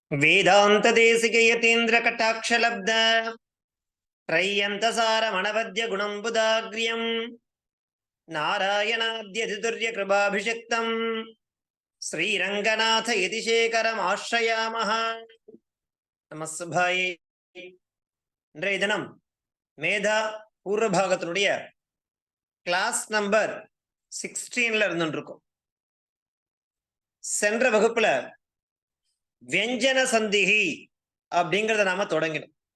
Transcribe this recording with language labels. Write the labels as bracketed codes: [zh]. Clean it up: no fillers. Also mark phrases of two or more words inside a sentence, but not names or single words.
[sa] वेदांत देशिक यतीन्द्र कटाक्षलब्ध त्रय्यन्तसार मनवद्य गुणम्बुदाग्र्यं नारायणाद्यतितुर्य कृपाभिषिक्तं श्रीरंगनाथ यतिशेखरमाश्रयामः. [ta] நமஸ்பாயே. இன்றைய தினம் மேதா பூர்வ பாகத்தினுடைய [en] class number [ta] 16ல இருந்துருக்கும். சென்ற வகுப்புல வியஞ்சன சந்திகி அப்படிங்கிறத நாம தொடங்கினோம்.